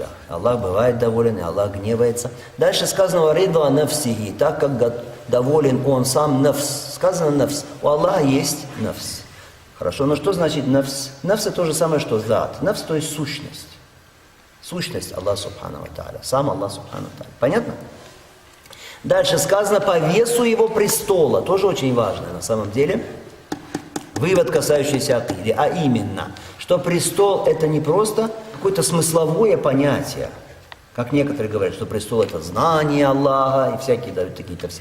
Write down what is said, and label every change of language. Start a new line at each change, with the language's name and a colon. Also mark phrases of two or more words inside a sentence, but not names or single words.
Russian: Аллах бывает доволен, и Аллах гневается. Дальше сказано
Arabic: «رضا نفسه»,
Russian: так как доволен Он сам, нафс. Сказано нафс. У Аллаха есть нафс. Хорошо, но что значит нафс? Нафс это то же самое, что зат. Нафс то есть сущность. Сущность Аллаха
Arabic: سبحانه وتعالى.
Russian: Сам Аллах
Arabic: سبحانه وتعالى.
Russian: Понятно? Дальше сказано по весу Его престола. Тоже очень важно на самом деле. Вывод, касающийся акиды, а именно, что престол это не просто какое-то смысловое понятие, как некоторые говорят, что престол это знание Аллаха и всякие дают такие-то все.